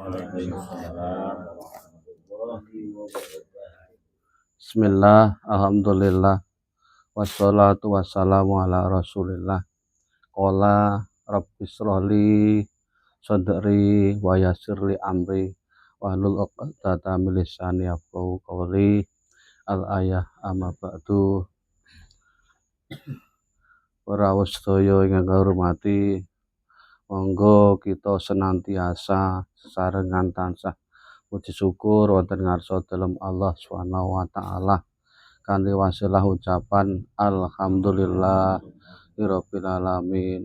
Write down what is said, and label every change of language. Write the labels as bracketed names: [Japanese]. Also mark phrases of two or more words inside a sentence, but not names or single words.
[Arabic] بسم الله، الحمد لله، والصلاة والسلام على رسول الله. قال رب اشرح لي صدري ويسر لي أمري واحلل عقدة من لساني يفقهوا قولي. الآية أما بعد. [Javanese] Para sedaya ingkang hormati, monggo kita senantiasa sesarengan tansah puji syukur wonten ngarsa dalem Allah [Arabic] سبحانه وتعالى [Javanese] kanthi wasilah ucapan [Arabic] الحمد لله رب العالمين.